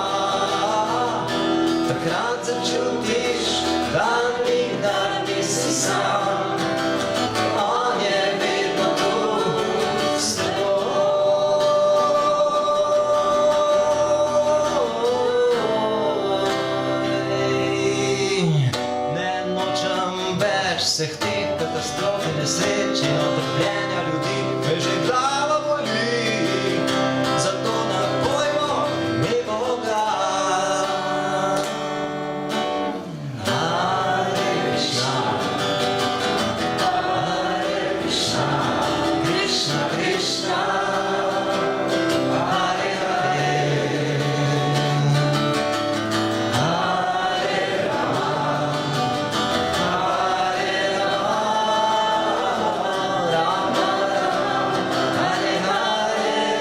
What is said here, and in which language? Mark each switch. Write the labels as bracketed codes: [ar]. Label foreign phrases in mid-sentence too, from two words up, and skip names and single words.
[sl] Takrat začutiš, da nikdar nisi sam, on je vedno tu s teboj. Ne nočem več vseh teh katastrof in nesreč in utrpljenja ljudi, me že glava boli, zato napojmo ime Boga. [sa] हरे कृष्ण, हरे कृष्ण, कृष्ण कृष्ण, हरे हरे, हरे राम, हरे राम, राम राम, हरे हरे,